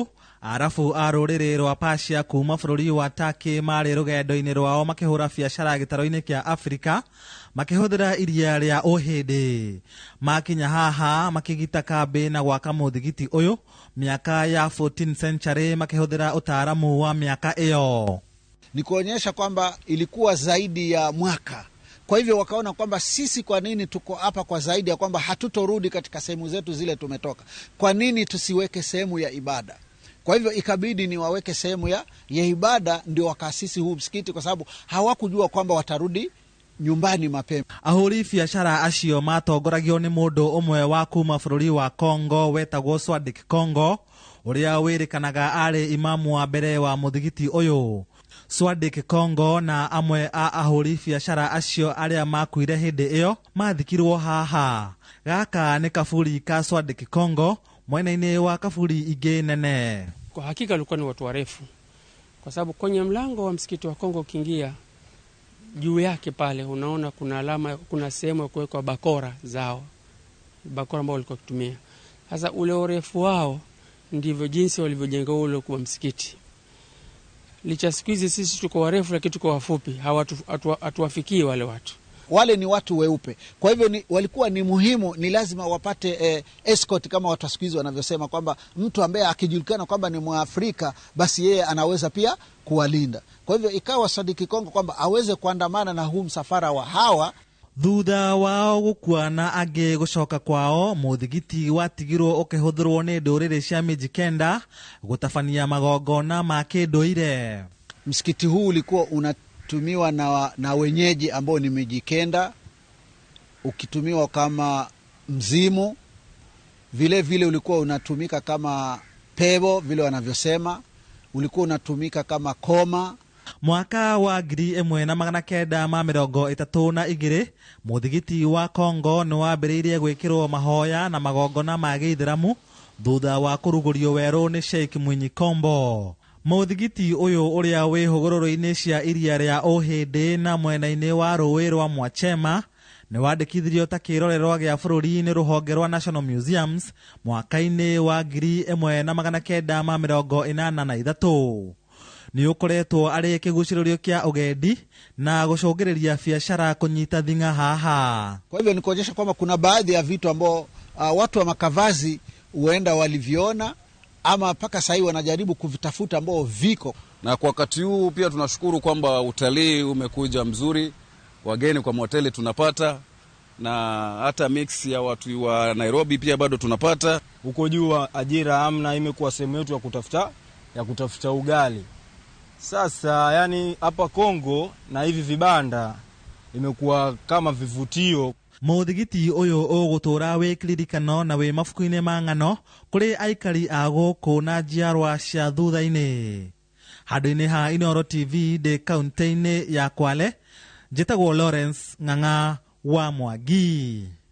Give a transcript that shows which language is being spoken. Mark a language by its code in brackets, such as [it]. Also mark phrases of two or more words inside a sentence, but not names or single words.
[ki] Arafu a ruriri rwa Persia kuma bururi wa Turkey mari rugendo-ini rwao makihura biacara gitaro-ini kia Afrika makihuthira iria ria uhindi. Makinya haha makigita kambi na gwaka muthigiti uyu miaka ya [en] 14th century [ki] makihuthira utaaramu wa miaka iyo. [sw] Ni kuonyesha kwamba ilikuwa zaidi ya mwaka. Kwa hivyo wakaona kwamba sisi kwa nini tuko hapa kwa zaidi ya kwamba hatutorudi katika sehemu zetu zile tumetoka. Kwa nini tusiweke sehemu ya ibada? Kwa hivyo ikabidi ni waweke sehemu ya ibada, ndio wakaasisi huu msikiti, kwa sababu hawakujua kwamba watarudi nyumbani mapema. [ki] Ahuri biacara acio matongoragio ni mundu umwe wa kuma bururi wa Congo wetagwo Swadik Congo, uria wirikanaga ari imamu wa mbere wa muthigiti uyu. Swadik Congo na amwe a ahuri biacara acio aria makuire hindi iyo mathikirwo haha. Gaka ni kaburi ka Swadik Congo, mwena-ini wa kaburi ingi nene. [sw] Kwa hakika walikuwa ni watu warefu, kwa sababu kwenye mlango wa msikiti wa Kongo ukiingia juu yake pale unaona kuna alama, kuna sehemu ya kuwekwa bakora zao, bakora ambao walikuwa kutumia. Sasa ule urefu wao ndivyo jinsi walivyojenga ule kwa msikiti. Licha siku hizi sisi tuko warefu lakini tuko wafupi, hatuwafikii wale watu. Wale ni watu weupe. Kwa hivyo walikuwa ni muhimu, ni lazima wapate escort, kama watu siku hizi wanavyosema kwamba mtu ambaye akijulikana kwamba ni Mwafrika basi yeye anaweza pia kuwalinda. Kwa hivyo ikawa Swadik Congo kwamba aweze kuandamana na huu msafara wa hawa. [ki] Thutha wao gukua na angi gucoka kwao, muthigiti watigirwo ukihuthirwo ni nduriri cia Mijikenda gutabania magongona ma kinduire. [sw] Msikiti huu ulikuwa unatumiwa na wenyeji ambao ni Mijikenda, ukitumiwa kama mzimu, vile vile ulikuwa unatumika kama pebo vile wanavyosema, ulikuwa unatumika kama koma. [ki] Mwaka wa 1932 muthigiti wa Congo ni wambiriirie gwikirwo mahoya na magongona ma Gĩithĩramu thutha wa kurugurio weru ni Sheikh Mwinyi Kombo. Muthigiti uyu uria wi hugururu-ini cia iria ria uhindi na mwena-ini wa ruwi rwa Mwachema ni wandikithirio ta kirorerwa gia bururi ni ruhonge rwa National Museums mwaka-ini wa 1983. Ni ukoretwo ari kiguciririo kia ugendi na gucungiriria biacara kunyita thinga haha. [sw] Kwa hivyo ni kuonyesha kwamba kuna baadhi ya vitu ambao watu wa makavazi huenda waliviona ama mpaka sasa wanajaribu kuvitafuta ambao viko. Na kwa wakati huu pia tunashukuru kwamba utalii umekuja mzuri, wageni kwa hoteli tunapata, na hata mix ya watu wa Nairobi pia bado tunapata. Huko juu ajira amna, imekuwa sehemu yetu ya kutafuta ugali. Sasa yani hapa Kongo na hivi vibanda imekuwa kama vivutio. [ki] Muthigiti uyu ugutura wikiririkano na wi mafuku-ini ma ng'ano kuri aikari a guku na njiarwa cia thutha-ini. Handu-ini ha Inooro TV de kaunti-ini ya Kwale, njitagwo Lawrence Ng'ang'a wa Mwangi.